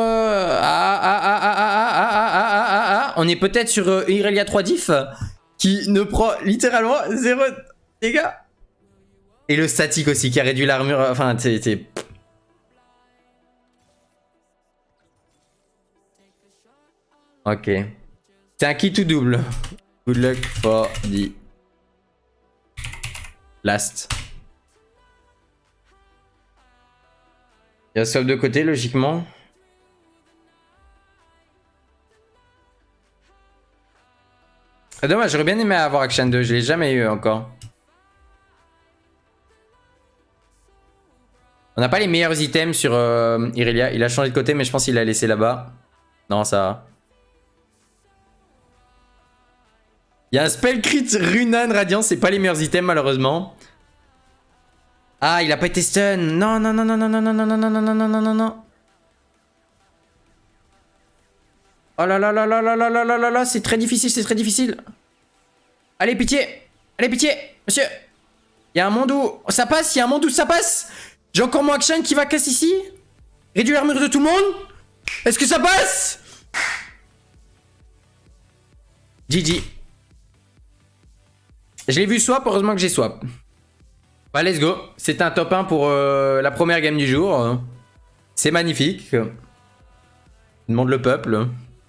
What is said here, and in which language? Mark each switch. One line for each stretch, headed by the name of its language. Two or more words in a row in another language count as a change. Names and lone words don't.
French: On est peut-être sur Irelia 3 diff qui ne prend littéralement 0 dégâts. Et le statique aussi qui a réduit l'armure. Enfin c'est... Ok. C'est un kit ou double.
English: Good luck for the last.
French: Il y a swap de côté, logiquement. C'est dommage, j'aurais bien aimé avoir Action 2, je l'ai jamais eu encore. On n'a pas les meilleurs items sur Irelia. Il a changé de côté, mais je pense qu'il l'a laissé là-bas. Non, ça va. Il y a un
English: spell crit
French: Runan Radiant, c'est pas les meilleurs items malheureusement. Ah, il a pas été stun. Non, non, non, non, non, non, non, non, non, non, non, non, non, non, non. Oh là là là là là là là là là là, c'est très difficile, c'est très difficile. Allez, pitié. Allez, pitié, monsieur. Il y a un monde où ça passe, il y a un monde où ça passe. J'ai encore mon action qui va casser ici. Réduire l'armure de tout le monde. Est-ce que ça passe? GG. Je l'ai vu swap, heureusement que j'ai swap. Bah
English: let's go.
French: C'est un top 1 pour la première game du jour. C'est magnifique. Demande le peuple.